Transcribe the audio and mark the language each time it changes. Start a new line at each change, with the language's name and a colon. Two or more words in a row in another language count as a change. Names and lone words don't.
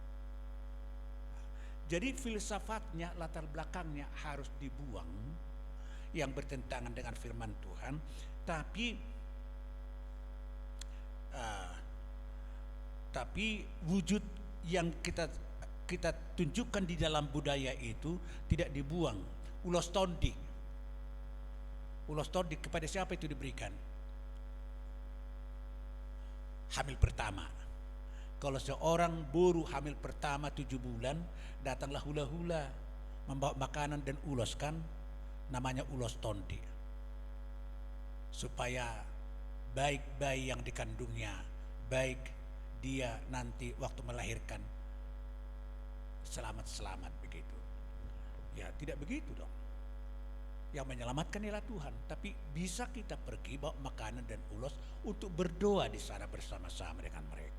Indonesian: Jadi filsafatnya, latar belakangnya harus dibuang yang bertentangan dengan firman Tuhan, tapi wujud yang kita tunjukkan di dalam budaya itu tidak dibuang.
Batak Toba: Ulos tondi
Indonesian: kepada siapa itu diberikan? Hamil pertama. Kalau seorang buruh hamil pertama 7 bulan, datanglah hula-hula membawa makanan dan ulos kan, namanya
Batak Toba: ulos tondi.
Indonesian: Supaya baik bayi yang dikandungnya, baik dia nanti waktu melahirkan selamat-selamat begitu. Ya tidak begitu dong. Yang menyelamatkan ialah Tuhan, tapi bisa kita pergi bawa makanan dan ulos untuk berdoa di sana bersama-sama dengan mereka.